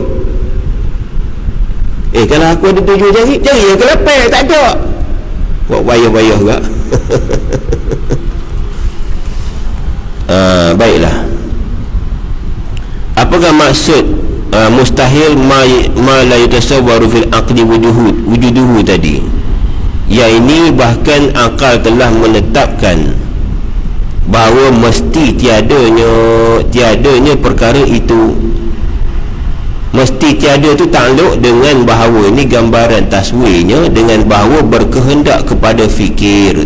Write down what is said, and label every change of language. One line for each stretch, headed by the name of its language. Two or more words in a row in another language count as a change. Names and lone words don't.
Malay: Kalau aku ada 7 jari, jari yang ke-8 tak ada. Buat bayar-bayar juga. Baiklah, apakah maksud mustahil
Arabic: ما لا يتصور في العقل وجوده
Malay: tadi? Ya, ini bahkan akal telah menetapkan bahawa mesti tiadanya perkara itu. Mesti tiada tu takluk dengan bahawa, ini gambaran taswirnya, dengan bahawa berkehendak kepada fikir.